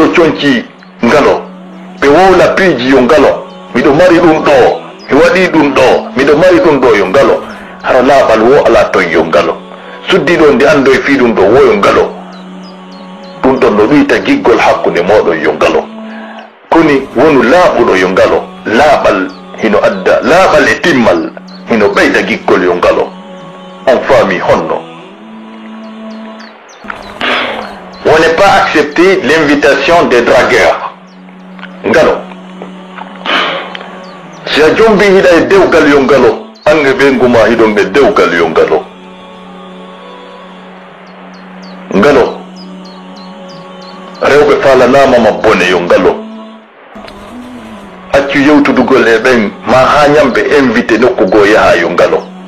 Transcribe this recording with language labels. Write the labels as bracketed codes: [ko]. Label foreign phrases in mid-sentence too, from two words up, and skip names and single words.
[ff] conci ngalo ɓe wowla piiji yongalo miɗo mari ɗum ɗo mi waɗi ɗum ɗo miɗo mari ɗum ɗo yongalo hara laaɓal wo ala ton yongalo suddiɗo nde ando e fii ɗum ɗo wo yongalo ɗum ɗon no ɗuyta giggol hakkude moɗon yongalo koni wonu laaɓuɗo yongalo laaɓal hino adda laaɓal e timmal hino ɓeyda giggol yongalo on faami honno. [fr] On n'est pas accepté l'invitation des dragueurs [ff] ngalo si a jombi hiɗa e dewgal yongalo an e ɓenguma hiɗon ɓe dewgal yongalo ngalo rewɓe falanamama bone yongalo accu yewtudugol e ɓen ma ha ñamɓe invité nokkugo yaha yongalo